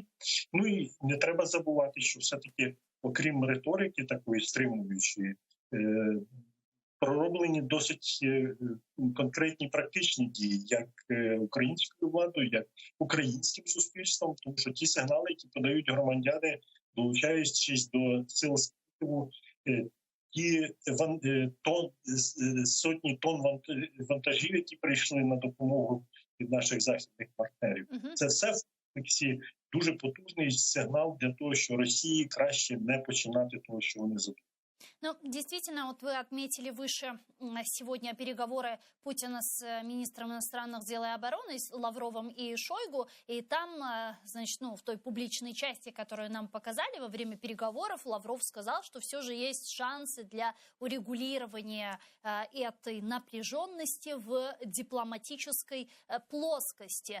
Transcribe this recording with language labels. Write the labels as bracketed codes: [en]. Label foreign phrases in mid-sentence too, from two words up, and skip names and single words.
[uk] Ну і не треба забувати, що все-таки, окрім риторики такої стримуючої, пророблені досить конкретні практичні дії, як українською владою, як українським суспільством, тому що ті сигнали, які подають громадяни, долучаючись до сил спротиву, ті сотні тонн вантажів, які прийшли на допомогу від наших західних партнерів. Це все в комплексі дуже потужний сигнал для того, що Росії краще не починати того, що вони задумали. Ну, [ru] действительно, вот вы отметили выше сегодня переговоры Путина с министром иностранных дел и обороны, с Лавровым и Шойгу. И там, значит, в той публичной части, которую нам показали во время переговоров, Лавров сказал, что все же есть шансы для урегулирования этой напряженности в дипломатической плоскости.